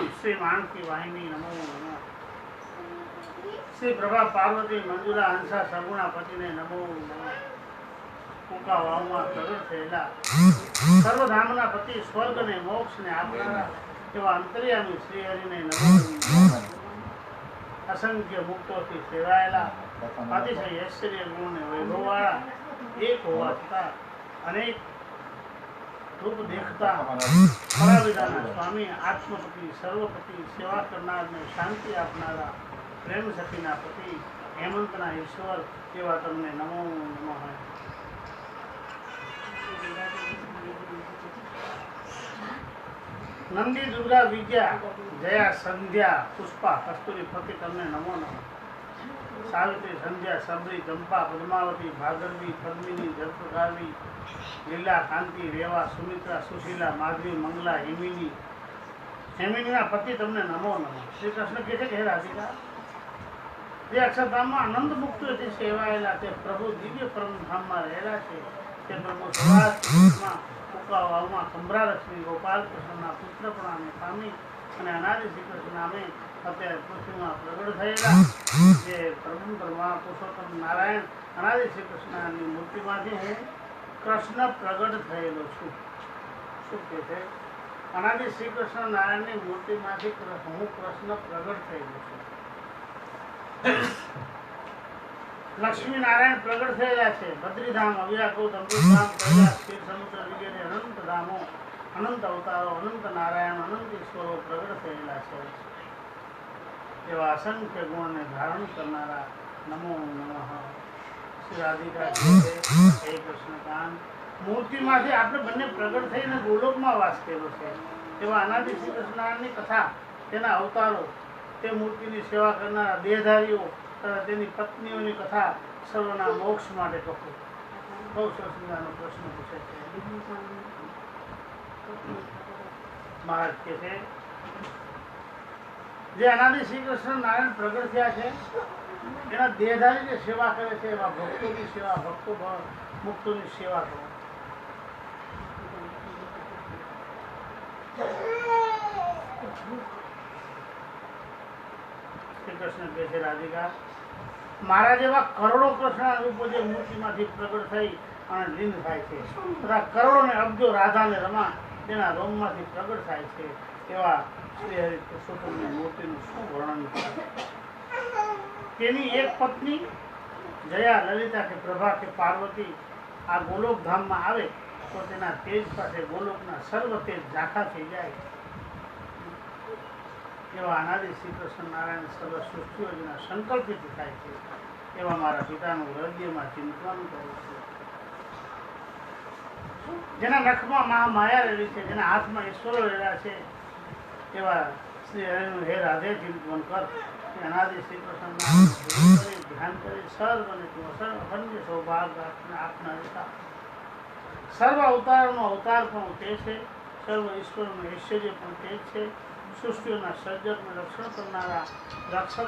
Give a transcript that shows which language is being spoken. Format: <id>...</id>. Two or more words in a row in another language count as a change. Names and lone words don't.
<gu>શ્રી માનકી વાહિની નમો નમઃ। શ્રી પ્રભા પાર્વતી મંજુલા હંસા સગુણા પતિને નમો નમઃ। કૂકા વાવમા પ્રગટ થયેલા સર્વધામના પતિ સ્વર્ગ ને મોક્ષ ને આપનારા એવા અંતર્યામી શ્રી હરિને નમો નમઃ। અસંખ્ય મુક્તોં કી સેવાયેલા અતિશય ઐશ્વર્ય ગુણ ને વૈભવવાળા એક હોવા છતાં અનેક રૂપ દેખતા પરાવિદાના સ્વામી આત્મપતિ સર્વપતિ સેવા કરનાર ને શાંતિ આપનારા પ્રેમ સખીના પતિ હેમંતના ઈશ્વર એવા તમને નમો નમઃ। નંદી દુર્ગા વિદ્યા જયા સંધ્યા પુષ્પા કસ્તૂરી ફકી તમને નમો નમઃ। સાવિત્રી સંધ્યા સબરી ચંપા પદ્માવતી ભાગરવી પદ્મિની જલપ્રકાવી લીલા કાંતિ રેવા સુમિત્રા સુશીલા માધવી મંગલા હેમિની હેમિનીના પતિ તમને નમો નમઃ। શ્રી કૃષ્ણ કહે છે હે રાધિકા જે अक्षरधामમાં આનંદ મુક્તિથી સેવાયેલા તે પ્રભુ દિવ્ય પરમધામમાં રહેલા છે તે પ્રભુ સવાસમાં કુકાવાવમાં કમરા લક્ષ્મી ગોપાલ કૃષ્ણના પુત્રપણાને પામી અને અનાદિ શ્રી કૃષ્ણ નામે અત્યારે પૃથ્વીમાં પ્રગટ થયેલા જે પ્રભુ પરમા પુરુષોત્તમ નારાયણ અનાદિ શ્રી કૃષ્ણની મૂર્તિમાંથી હું કૃષ્ણ પ્રગટ થયેલો છું। શું કહે છે? અનાદિ શ્રી કૃષ્ણ નારાયણની મૂર્તિમાંથી હું કૃષ્ણ પ્રગટ થયેલો છું। લક્ષ્મી નારાયણ પ્રગટ થયેલા છે। બદ્રીધામ અવ્યાકૂટ અમૃતધામ કૈલાસ ક્ષીર સમુદ્ર વગેરે અનંત ધામો અનંત અવતારો અનંત નારાયણ અનંત ઈશ્વરો પ્રગટ થયેલા છે। એવા અસંખ્ય ગુણ ને ધારણ કરનારા નમો નમઃ। શ્રી રાધિકા હે કૃષ્ણકાંત મૂર્તિ માંથી આપણે બંને પ્રગટ થઈને ગોલોકમાં વાસ કર્યો છે। એવા અનાદિ શ્રી કૃષ્ણની કથા તેના અવતારો તે મૂર્તિની સેવા કરનારા દેહધારીઓ તેની પત્નીઓની કથા સર્વના મોક્ષ માટે કહો। બહુત સરસ મજાનો પ્રશ્ન પૂછે છે। મહારાજ કહે છે જે અનાદિ શ્રી કૃષ્ણ નારાયણ પ્રગટ થયા છે એના દેહધારી જે સેવા કરે છે એવા ભક્તોની સેવા ભક્તો મુક્તોની સેવા કરો। કૃષ્ણ કહે છે રાધિકા મારા જેવા કરોડો કૃષ્ણ રૂપો જે મૂર્તિમાંથી પ્રગટ થઈ અને લીન થાય છે તથા કરોડો ને અબજો રાધા ને રમા તેના રોમમાંથી પ્રગટ થાય છે એવા શ્રી હરિ પુરુષોત્તમની મૂર્તિનું શું વર્ણન કરે। તેની એક પત્ની જયા લલિતા કે પ્રભા કે પાર્વતી આ ગોલોક ધામમાં આવે તો તેના તેજ પાસે ગોલોકના સર્વ તેજ ઝાંખા થઈ જાય। એવા અનાદિ શ્રી કૃષ્ણ નારાયણ સર્વ સૃષ્ટિઓ જેના સંકલ્પિત થાય છે એવા મારા પિતાનું હૃદયમાં ચિંતન કરું છું। જેના નખમાં મહામાયા રહેલી છે જેના હાથમાં ઈશ્વરો રહેલા છે એવા શ્રી હરિનું હે રાધે ચિંતન કર। અનાદિ શ્રી કૃષ્ણ નારાયણ ધ્યાન કરી સર્વ ને સર્વ સૌભાગ્ય આપના દેતા સર્વ અવતારો અવતાર પણ તે છે સર્વ ઈશ્વરનું ઐશ્વર્ય પણ તે છે સૃષ્ટિઓના સર્જક ને રક્ષણ કરનારા રક્ષક</gu>